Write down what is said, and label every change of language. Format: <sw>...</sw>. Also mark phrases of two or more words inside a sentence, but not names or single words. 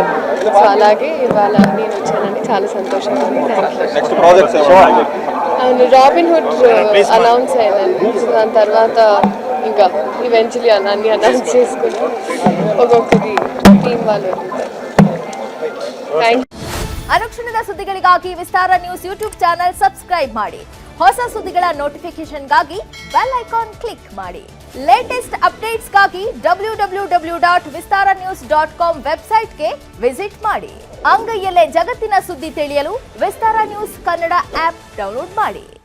<te>సో అలాగే ఇవాళ నేను వచ్చానండి, చాలా సంతోషంగా ఉంది. అవును, రాబిన్ హుడ్ అనౌన్స్ అయిందండి. సో దాని తర్వాత ఇంకా ఈవెంచువలీ అన్నీ అనౌన్స్ చేసుకుని ఒక్కొక్కటి టీం వాళ్ళు వదులుతారు.</te> <en>thank you.</en> <kn>ಅನುಕ್ಷಣದ ಸುದ್ದಿಗಳಿಗಾಗಿ ವಿಸ್ತಾರ ನ್ಯೂಸ್</kn> <en>YouTube channel</en> <kn>ಸಬ್ಸ್ಕ್ರೈಬ್ ಮಾಡಿ. ಹೊಸ ಸುದ್ದಿಗಳ ನೋಟಿಫಿಕೇಶನ್ಗಾಗಿ</kn> <en>bell icon click</en> <kn>ಮಾಡಿ.</kn> <en>latest updates</en> <kn>www.vistaranews.com</kn> <en>website visit</en> <kn>ಮಾಡಿ. ಅಂಗೈಯಲ್ಲೇ ಜಗತ್ತಿನ ಸುದ್ದಿ ತಿಳಿಯಲು ವಿಸ್ತಾರ ನ್ಯೂಸ್ ಕನ್ನಡ</kn> <en>app download</en> <kn>ಮಾಡಿ.</kn>